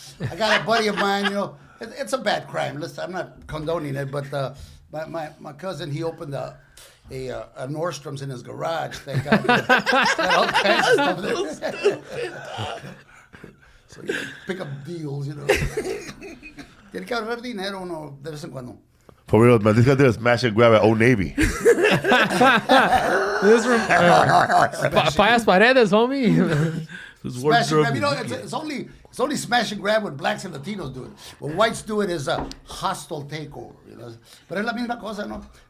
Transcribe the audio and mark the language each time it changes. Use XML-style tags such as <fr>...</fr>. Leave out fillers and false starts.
<en>I got a buddy of mine. You know, it's a bad crime. I'm not condoning it, but my cousin, he opened a Nordstrom's in his garage. Thank God. Got all kinds of stuff there. So you pick up deals, you know.</en> <es>Tiene que ahorrar dinero uno de vez en cuando.</es> <en>For real, man. This guy did a smash and grab at Old Navy. This from Payas Paredes, homie. Smash and grab. You know, it's only smash and grab when blacks and Latinos do it. When whites do it, is a hostile takeover. You know, but</en> <es>es la misma cosa, no.</es>